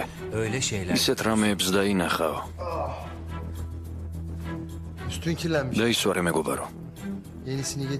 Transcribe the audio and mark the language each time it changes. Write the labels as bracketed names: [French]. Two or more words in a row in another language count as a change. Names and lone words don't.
[Georgian] ისეთ რამეებს დაინახავ. [Turkish] Üstün kirlenmiş. [Georgian] დაისვარე მეგობარო. [Turkish] Yenisini getir.